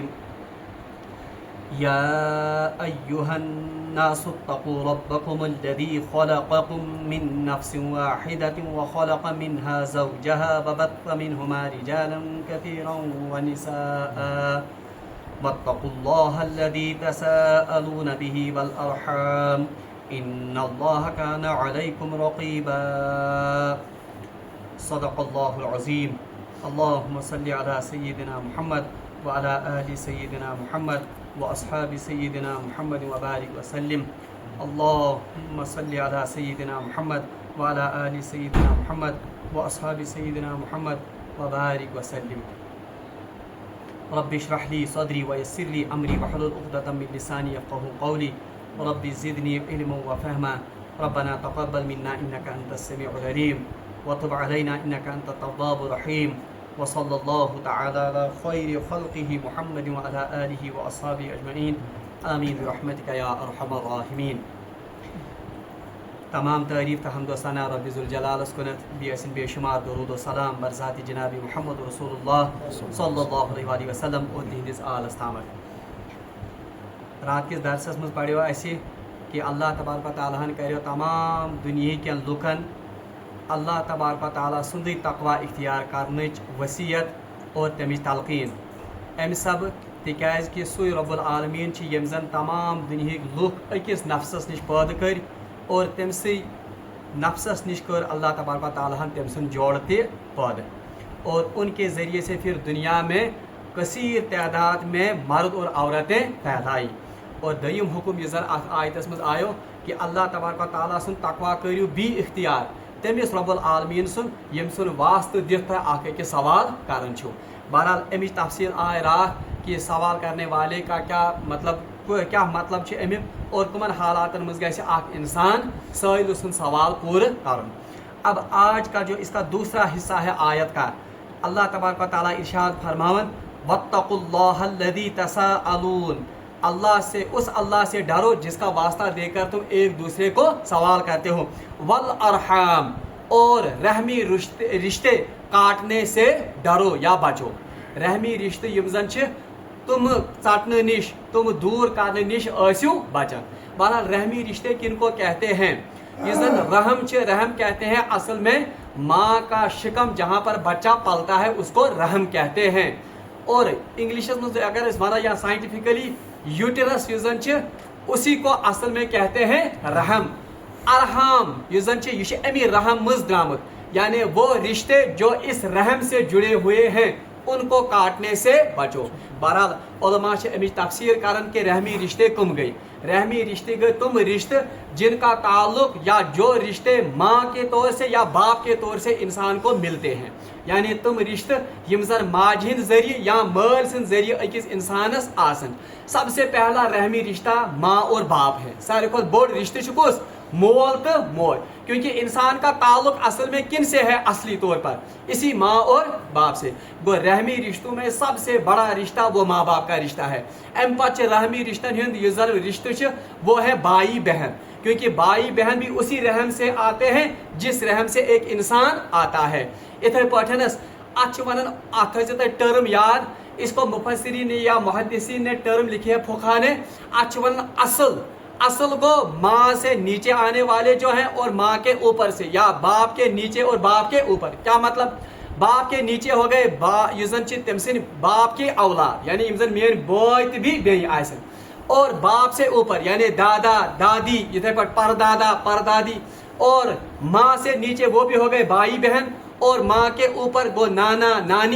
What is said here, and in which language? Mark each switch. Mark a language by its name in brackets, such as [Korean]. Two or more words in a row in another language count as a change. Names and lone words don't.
[Arabic] یا ایہا الناس اتقوا ربکم الذی خلقکم من نفس واحدۃ وخلق منها زوجها وبث منہما رجالا کثیرا ونساء واتقوا اللہ الذی تساءلون به والارحام ان اللہ کان علیکم رقیبا۔ صدق اللہ العظیم۔ اللہم صلی علی سیدنا محمد وعلی آل سیدنا محمد واصحاب سیدنا محمد وبارک وسلم۔ اللہم صلی علی سیدنا محمد وعلی آل سیدنا محمد واصحاب سیدنا محمد وبارک وسلم۔ رب اشرح لی صدری ویسر لی امری واحلل عقدۃ من لسانی یفقهوا قولی رب زدنی علما وفہما ربنا تقبل منا انک انت السمیع العلیم وتب علینا انک انت التواب الرحیم وصلی اللہ تعالی علی خیر خلقہ محمد وعلی آلہ واصحابہ اجمعین آمین برحمتک یا ارحم الراحمین۔ [Kashmiri] تمام تعریف تو حمد و ثنا رب ذوالجلالس کنت بیسن بے شمار درود و سلام بر ذات جناب محمد رسول اللہ [Arabic] صلی اللہ علیہ وآلہ وسلم [Kashmiri] اور تہندس آلس تامت۔ رات کس درسس مز پڑھو اسی کہ اللہ تبارک و تعالیٰ کریو تمام دنیا کن لکن اللہ تبارک و تعالیٰ سندی تقوی اختیار کرنچ وصیت اور تمچ تلقین ام سب تکیاز کہ سوی رب العالمین یم زن تمام دنیا لوک اکس نفسس نش پید کر اور تم سی نفسس نش کر اللہ تبارک و تعالیٰ تم سن جوڑ تے پید [Urdu] اور ان کے ذریعے سے پھر دنیا میں کثیر تعداد میں مرد اور عورتیں پھیلائی۔ [Kashmiri] اور دویم حکم یہ زن آیتس مز آیو کہ اللہ تبارک و تعالیٰ سن تقوی کریو بھی اختیار تمس رب العالمین سن یم سن واسطہ دت اخ أکس سوال کرن چھو۔ بہرحال امچ تفصیل آئے رات کہ [Urdu] سوال کرنے والے کا کیا مطلب [Kashmiri] چھ امیک اور کمن حالاتن مز گژھِ اخ انسان سائل سن سوال پورا کرن۔ [Urdu] اب آج کا جو اس کا دوسرا حصہ ہے آیت کا، اللہ تبارک و تعالیٰ [Kashmiri] ارشاد فرماون [Arabic] واتقوا اللہ الذی تساءلون، [Urdu] اس اللہ سے ڈرو جس کا واسطہ دے کر تم ایک دوسرے کو سوال کرتے ہو، والارحام، اور رحمی رشتے کاٹنے سے ڈرو یا بچو۔ [Kashmiri] رحمی رشتے یم زن چھ تم ژٹنے نش تم دور کرنے نش ٲسِو بچن۔ [Urdu] بہرحال رحمی رشتے کن کو کہتے ہیں؟ [Kashmiri] یہ زن رحم چھ، [Urdu] رحم کہتے ہیں اصل میں ماں کا شکم جہاں پر بچہ پلتا ہے اس کو رحم کہتے ہیں، اور انگلش میں اگر اس مانا یا سائنٹیفکلی یوٹرس [Kashmiri] یوزن چھ [Urdu] اسی کو اصل میں کہتے ہیں رحم۔ [Kashmiri] ارحام یوزن چھ یہ امی رحم مز درامت، [Urdu] یعنی وہ رشتے جو اس رحم سے جڑے ہوئے ہیں ان کو کاٹنے سے بچو۔ بہرحال [Kashmiri] علماء سے امی تفسیر کرن کہ رحمی رشتے کم گئی، [Urdu] رحمی رشتے گئے تم رشتے جن کا تعلق یا جو رشتے ماں کے طور سے یا باپ کے طور سے انسان کو ملتے ہیں، [Kashmiri] یعنی تم رشتے یم زن ماج ہند ذریعہ یا مال سن ذریعہ اکس انسانس آسن۔ [Urdu] سب سے پہلا رحمی رشتہ ماں اور باپ ہے، [Kashmiri] سارے کو بوڑ رشتہ چکوس مول تو موج، [Urdu] کیونکہ انسان کا تعلق اصل میں کن سے ہے؟ اصلی طور پر اسی ماں اور باپ سے۔ گو رحمی رشتوں میں سب سے بڑا رشتہ وہ ماں باپ کا رشتہ ہے۔ [Kashmiri] ام پچ رحمی رشتن ہند یہ زن [Urdu] رشتہ وہ ہے بھائی بہن، کیونکہ بھائی بہن بھی اسی رحم سے آتے ہیں جس رحم سے ایک انسان آتا ہے۔ [Kashmiri] اتھے پٹھنس ات ونان ات ٹرم یاد، [Urdu] اس کو مفسرین نے یا محدثین نے ٹرم لکھی ہے فقہا نے، [Kashmiri] ات ونان اصل۔ [Urdu] اصل کو ماں سے نیچے آنے والے جو ہیں اور ماں کے اوپر سے، یا باپ کے نیچے اور باپ کے اوپر۔ کیا مطلب؟ باپ کے نیچے ہو گئے [Kashmiri] یوزن چھ تم سن [Urdu] باپ کی اولاد، یعنی [Kashmiri] یمزن مین بوئے بھی بے آسن، [Urdu] اور باپ سے اوپر یعنی دادا دادی، اتھے پٹ پردادا پردادی، اور ماں سے نیچے وہ بھی ہو گئے بھائی بہن، اور ماں کے اوپر وہ نانا نانی۔